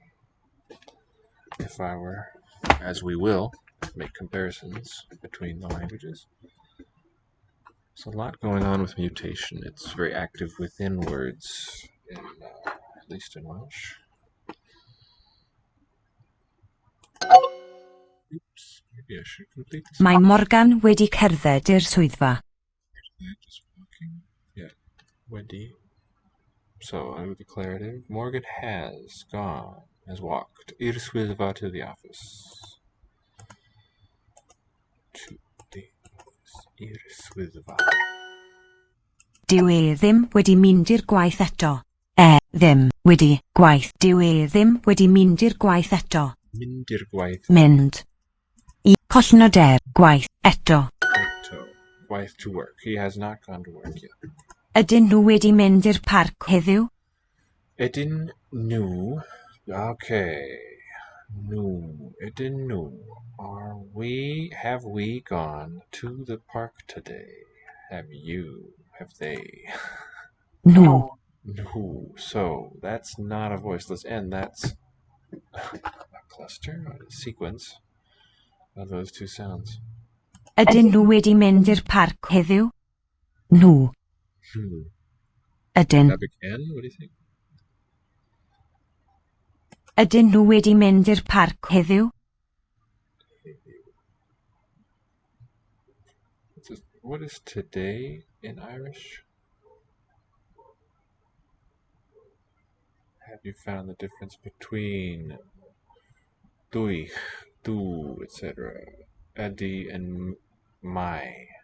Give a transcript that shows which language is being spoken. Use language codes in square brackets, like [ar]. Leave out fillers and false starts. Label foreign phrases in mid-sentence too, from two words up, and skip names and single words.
[en] If I were, as we will, make comparisons between the languages. There's a lot going on with mutation. It's very active within words, at least in Welsh. Oops, maybe I should complete this. [cy] Mae Morgan wedi cerdded i'r swyddfa. [en] Just walking. Yeah, wedi. So, under declarative, Morgan has gone, has walked, [cy] i'r swyddfa, [en] to the office. To the office, [cy] i'r swyddfa. Dyw e ddim wedi mynd i'r gwaith eto. Ddim wedi gwaith. Dyw e ddim wedi mynd i'r gwaith eto. Mynd i'r gwaith. Mynd. I collnod gwaith eto. Eto. Gwaith [en] to work. He has not gone to work yet. [cy] Ydyn nhw wedi mynd i'r parc heddiw? Ydyn nhw. Okay. No. Ydyn nhw. [en] Have we gone to the park today? Have they? No. No. So, that's not a voiceless N. That's a cluster, a sequence of those two sounds. [cy] Ydyn nhw wedi mynd i'r parc heddiw? [en] No. Ydyn. N, what do you think? [cy] Ydyn nhw wedi mynd i'r parc heddiw? [en] What is today in Irish? Have you found the difference between dwy, du, etc., edi, and mai?